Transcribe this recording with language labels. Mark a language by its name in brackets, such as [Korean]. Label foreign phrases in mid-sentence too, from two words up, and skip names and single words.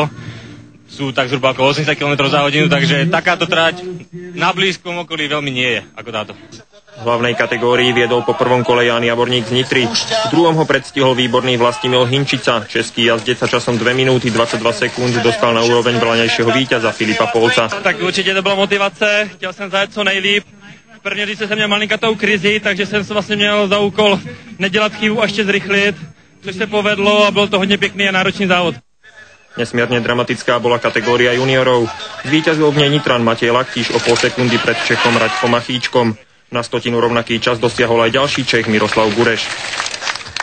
[Slovak] Sú tak zhruba okolo 80 km za hodinu, takže takáto trať na blízkom okolí veľmi nie je ako táto. V hlavnej kategórii viedol po prvom kole Ján Javorník z Nitry. V druhom ho predstihol výborný Vlastimil Hynčica. Český jazdec sa časom 2 minúty 22 sekúnd dostal na úroveň vlaňajšieho víťaza Filipa Polca. [Czech] Tak určite to byla motivace, chtěl jsem zajet co nejlíp. V první říce jsem měl malinkatou krizi, takže jsem se vlastně měl za úkol nedělat chybu a ještě zrychlit, což se povedlo a byl to hodně pěkný a náročný závod. [Slovak] Nesmierne dramatická bola kategória juniorov. Zvíťazil v nej Nitran Matej Laktíš o pol sekundy pred Čechom Raďkom Machíčkom. Na 100 rovnaký čas dosiahol aj ďalší Čech Miroslav Bureš.